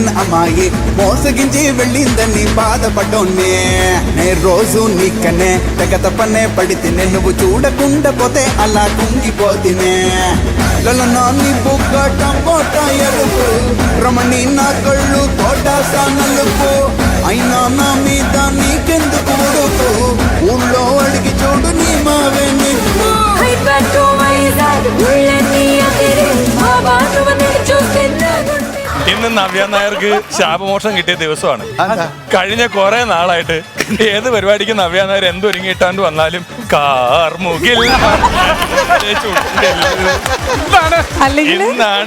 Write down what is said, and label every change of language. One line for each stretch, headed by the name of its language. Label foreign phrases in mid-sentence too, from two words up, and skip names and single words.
Telugu: అమ్మాయి మోసగించి వెళ్ళిందని బాధపడోనే నే రోజు నీకనే తెగ తపనే పడితేనే నువ్వు చూడకుండా పోతే అలా కుంగిపోతినే లలనా నీ బుగ్గ టమోటా ఎరుపు రమణి నా కళ్ళు తోటాసా నలుపు అయినా నా మీద నీకెందుకు ఉడుకు ఊళ్ళో అడిగి చూడు నీ మావే నీకు
Malayalam: ഇന്ന് നവ്യ നായർക്ക് ശാപമോഷം കിട്ടിയ ദിവസമാണ്. കഴിഞ്ഞ കുറെ നാളായിട്ട് ഏത് പരിപാടിക്ക് നവ്യ നായർ എന്തൊരുങ്ങിയിട്ടാണ്ട് വന്നാലും കാർമുകിൽ ഇന്നാണ്